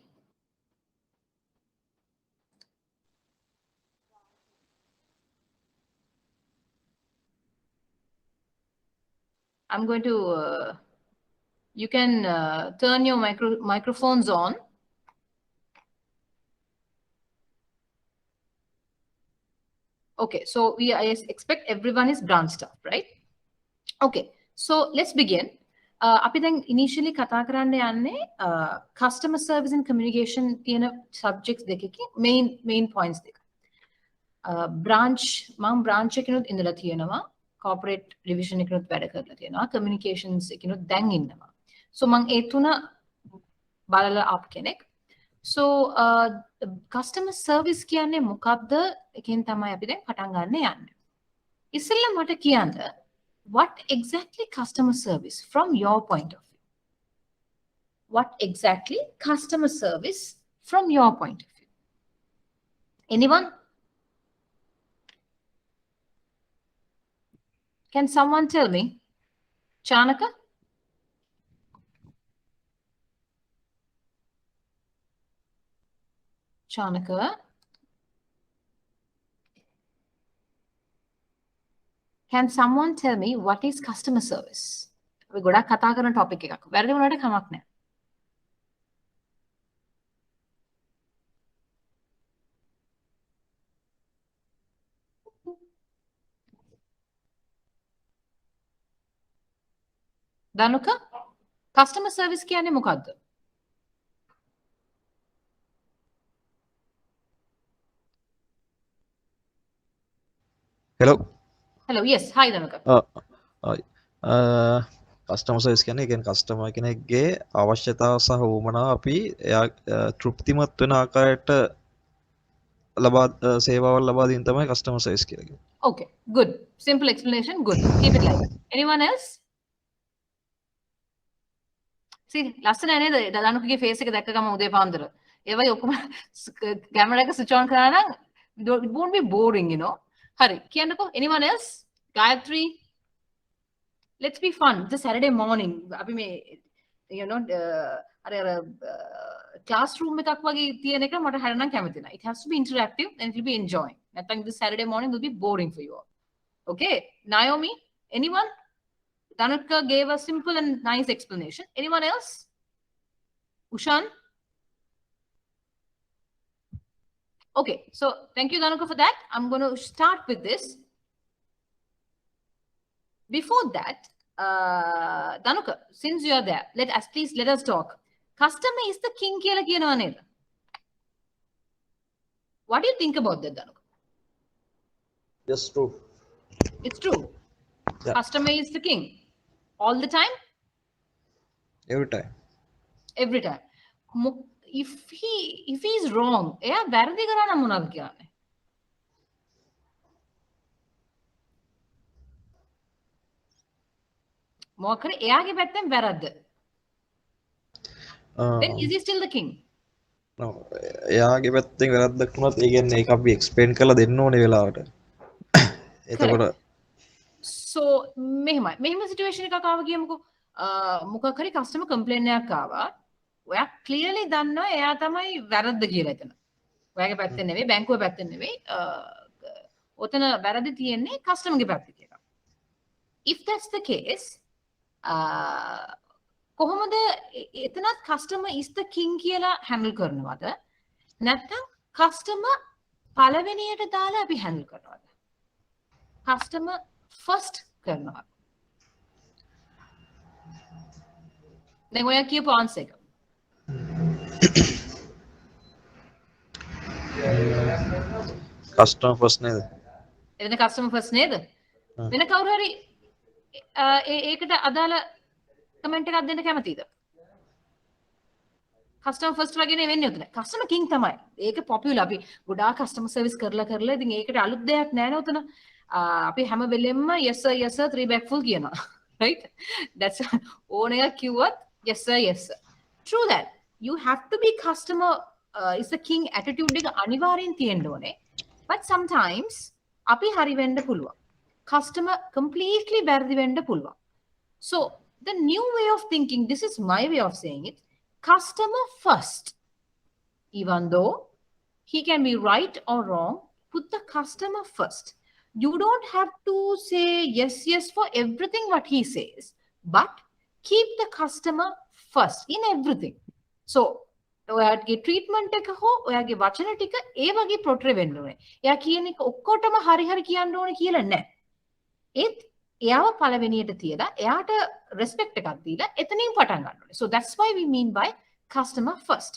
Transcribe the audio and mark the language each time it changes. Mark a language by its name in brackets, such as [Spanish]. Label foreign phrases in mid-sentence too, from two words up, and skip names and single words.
[English] I'm going to, you can turn your microphones on. Okay, so I expect everyone is branch staff, right? Okay, so let's begin. [Sinhala] අපි දැන් initially කතා කරන්න යන්නේ [English] customer service and communication [Sinhala] තියෙන subjects දෙකකින් [English] main points [Sinhala] දෙක. Branch මම branch එකකිනුත් ඉඳලා තියෙනවා, [English] corporate division [Sinhala] එකකිනුත් වැඩ කරලා තියෙනවා, communications එකකිනුත් දැන් ඉන්නවා. So මම ඒ තුන බලලා ආපු කෙනෙක්. So [English] customer service [Sinhala] කියන්නේ මොකක්ද? එකෙන් තමයි අපි දැන් පටන් ගන්න යන්නේ. ඉස්සෙල්ලා මට කියන්න [English] what exactly customer service from your point of view? What exactly customer service from your point of view? Anyone? Can someone tell me? Chanaka? Chanaka? Can someone tell me what is customer service? [Sinhala] අපි ගොඩක් කතා කරන topic එකක්. වැරදි වුණාට කමක් නැහැ. Danuka? [English] Customer service [Sinhala] කියන්නේ මොකක්ද? [English] Hello. Hello. Yes. Hi, Danuka. customer service [Sinhala] කියන්නේ කියන්නේ කස්ටමර් කෙනෙක්ගේ අවශ්‍යතාව සහ වුමනාව අපි එයා තෘප්තිමත් වෙන ආකාරයට ලබා සේවාවල් ලබා දීම තමයි [English] customer service [Sinhala] කියලා කියන්නේ. [English] Okay, good. Simple explanation. Good. Keep it like that. Anyone else? See, [Sinhala] ලස්සන නේද? දනුකගේ face එක දැක්ක ගම උදේ පාන්දර. ඒවයි ඔක්කොම camera එක [English] switch on [Sinhala] කරා නම් [English] it won't be boring, you know. [Sinhala] හරි. කියන්නකෝ. [English] Anyone else? Gayatri? Let's be fun. It's a Saturday morning. [Sinhala] අපි මේ [English] you know [Sinhala] අර classroom එකක් වගේ තියෙන එක මට හරියනම් කැමති නැහැ. [English] It has to be interactive and it will be enjoying. නැත්නම් this Saturday morning will be boring for you all. Okay? Naomi? Anyone? Danuka gave a simple and nice explanation. Anyone else? Ushan? Okay, so thank you, Danuka, for that. I'm going to start with this. Before that, Danuka, since you are there, let us talk. Customer is the king [Sinhala] කියලා කියනවා නේද? [English] What do you think about that, Danuka? Yes, true. It's true. Yeah. Customer is the king all the time, Every time. every time. If he is wrong, [Sinhala] එයා වැරදි කරා නම් මොනවද කියන්නේ? මොකද එයාගේ පැත්තෙන් වැරද්ද. [English] Then is he still the king? No, [Sinhala] එයාගේ පැත්තෙන් වැරද්දක් වුණත් ඒ කියන්නේ ඒක අපි එක්ස්ප්ලেইন කරලා දෙන්න ඕනේ වෙලාවට. එතකොට so මෙහෙම සිටුේෂන් එකක් ආව කියමුකෝ. මොකක් හරි [English] customer complaint [Sinhala] එකක් ආවා. ඔයා ක්ලියර්ලි දන්නවා එයා තමයි වැරද්ද කියලා එතන. ඔයාගේ පැත්තෙන් නෙවෙයි, බැංකුවේ පැත්තෙන් නෙවෙයි. ඔතන වැරදි තියෙන්නේ කස්ටමර්ගේ පැත්තේ කියලා. [English] If that's the case, [Sinhala] කොහොමද එතනත් [English] customer is the king [Sinhala] කියලා handle කරනවද? නැත්නම් customer පළවෙනියට දාලා අපි handle කරනවද? [English] customer first කරනවද? [Sinhala] දැන් ඔයා කියපු answer එක. [English] customer first නේද? [Sinhala] එතන [English] customer first [Sinhala] නේද? වෙන කවුරු හරි ඒකට අදාළ කමෙන්ට් එකක් දෙන්න කැමතිද? [English] customer first [Sinhala] වගේ නේ වෙන්නේ උතන. [English] customer king [Sinhala] තමයි. ඒක popular. අපි ගොඩාක් [English] customer service [Sinhala] කරලා ඉතින් ඒකට අලුත් දෙයක් නෑ නේ උතන. අපි හැම වෙලෙම [English] yes sir 3 bag full කියනවා. Right? That's [Sinhala] ඕන එකක් කිව්වත් [English] yes sir. True that. You have to be customer is the king attitude [Sinhala] එක අනිවාර්යෙන් තියෙන්න ඕනේ. [English] But sometimes [Sinhala] අපි හරි වෙන්න පුළුවන්. Customer completely වැරදි වෙන්න පුළුවන්. [English] So the new way of thinking, this is my way of saying it, customer first. Even though he can be right or wrong, put the customer first. You don't have to say yes for everything what he says, but keep the customer first in everything. [Sinhala] So ඔයාගේ ට්‍රීට්මන්ට් එක හෝ ඔයාගේ වචන ටික ඒ වගේ පොට්‍රේ වෙන්න ඕනේ. එයා කියන එක ඔක්කොටම හරි කියන්න ඕනේ කියලා නෑ. ඒත් එයාව පළවෙනියට තියලා එයාට රෙස්පෙක්ට් එකක් දීලා එතනින් පටන් ගන්න ඕනේ. [English] So that's why we mean by customer first.